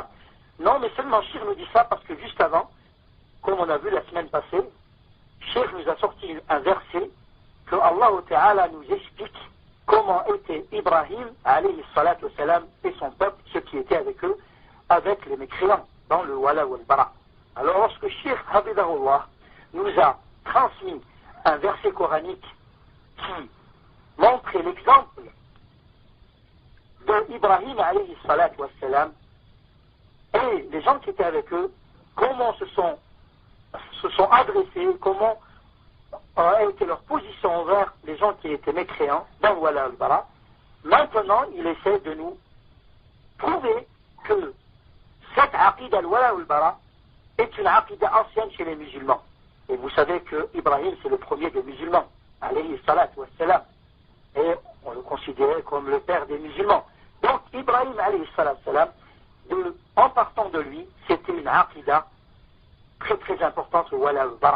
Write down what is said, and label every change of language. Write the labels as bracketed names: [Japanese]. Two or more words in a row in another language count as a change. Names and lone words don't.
[French] Non, mais seulement Cheikh nous dit ça parce que juste avant, comme on a vu la semaine passée, Cheikh nous a sorti un verset que Allah Ta'ala nous explique comment était Ibrahim [Arabic] عليه الصلاة والسلام [French] et son peuple, ceux qui étaient avec eux, avec les mécréants, dans le [Arabic] الولاء والبراء. [French] Alors lorsque Cheikh Habibahullah nous a transmis un verset coranique qui montrait l'exemple de Ibrahim [Arabic] عليه الصلاة والسلام [French] et les gens qui étaient avec eux, comment se sont adressés, comment a été leur position envers les gens qui étaient mécréants dans le [Arabic] الولاء البراء. [French] Maintenant, il essaie de nous prouver que cette [Arabic] عقيدة الولاء البراء [French] est une aqida ancienne chez les musulmans. Et vous savez que Ibrahim, c'est le premier des musulmans, [Arabic] عليه الصلاة والسلام. [French] Et on le considérait comme le père des musulmans. Donc, Ibrahim, [Arabic] عليه الصلاة والسلام, [French] en partant de lui, c'était une aqida très très importante, le [Arabic] الولاء البراء.